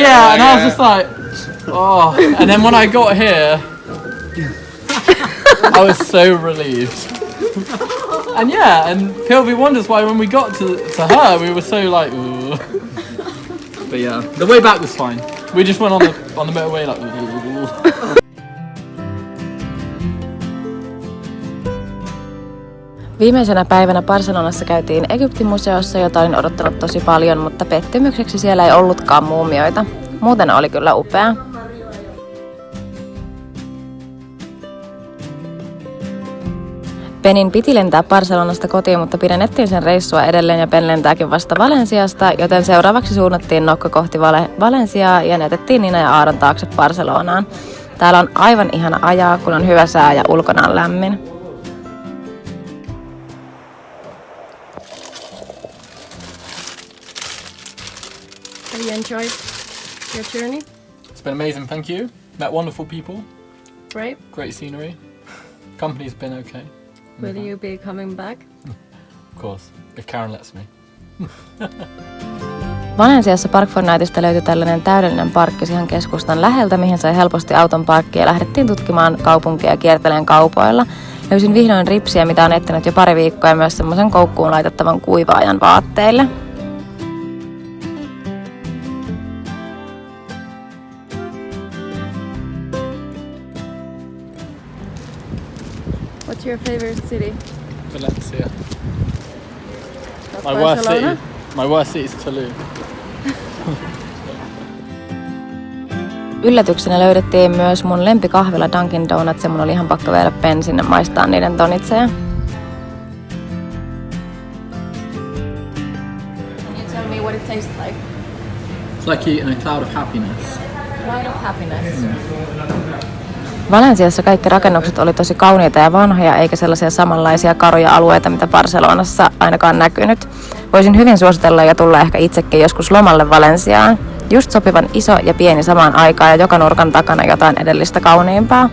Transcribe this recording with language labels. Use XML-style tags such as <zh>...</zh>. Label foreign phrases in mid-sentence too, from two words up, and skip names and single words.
<en>Yeah, and I was just like, oh. And then when I got here, I was so relieved. And yeah, and Pilvi wonders why when we got to her, we were so like, ooh. But yeah, the way back was fine. We just went on the motorway like, ooh.</en> <fi>Viimeisenä päivänä Barcelonassa käytiin Egyptin-museossa, jota olin odottanut tosi paljon, mutta pettymykseksi siellä ei ollutkaan muumioita. Muuten oli kyllä upea. Benin piti lentää Barcelonasta kotiin, mutta pidennettiin sen reissua edelleen ja Ben lentääkin vasta Valensiasta, joten seuraavaksi suunnattiin nokka kohti Valensiaa ja jätettiin Nina ja Aaron taakse Barcelonaan. Täällä on aivan ihana ajaa, kun on hyvä sää ja ulkona on lämmin.</fi> <en>Have you enjoyed your journey? It's been amazing, thank you. Met wonderful people. Right? Great scenery. Company's been okay. Will you be coming back? Of course, if Karen lets me.</en> <fi>Valensiassa Park for Nightista löytyi tällainen täydellinen parkkis ihan keskustan läheltä, mihin sai helposti auton parkkia ja lähdettiin tutkimaan kaupunkia ja kierteleen kaupoilla. Löysin vihdoin ripsiä, mitä on etsinyt jo pari viikkoa ja myös semmoisen koukkuun laitettavan kuivaajan vaatteille.</fi> <en>What's your favorite city? Valencia. Not Barcelona? My worst city is Tuli.</en> <fi>Yllätyksenä löydettiin myös mun lempikahvila Dunkin Donuts ja mun oli ihan pakko viedä Ben sinne maistaa niiden donitseja.</fi> <en>Can you tell me what it tastes like? It's like eating a cloud of happiness. Cloud of happiness.</en> <fi>Valensiassa kaikki rakennukset oli tosi kauniita ja vanhoja, eikä sellaisia samanlaisia karuja alueita, mitä Barcelonassa ainakaan näkynyt. Voisin hyvin suositella ja tulla ehkä itsekin joskus lomalle Valensiaan. Just sopivan iso ja pieni samaan aikaan ja joka nurkan takana jotain edellistä kauniimpaa.</fi>